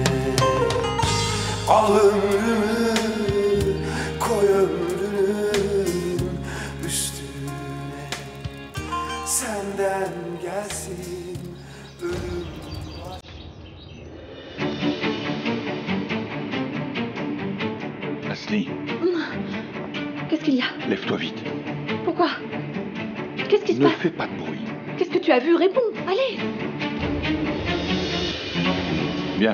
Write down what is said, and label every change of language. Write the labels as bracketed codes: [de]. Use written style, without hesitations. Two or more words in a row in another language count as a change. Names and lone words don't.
[tr] Al ömrümü koy ömrünün üstüne. Senden gelsin ölüm başım. Asli, [fr] Qu'est-ce qu'il y a? lève-toi vite. Pourquoi? Qu'est-ce qui se Ne passe? fais pas de bruit. Qu'est-ce que tu as vu? Réponds, allez! Bien.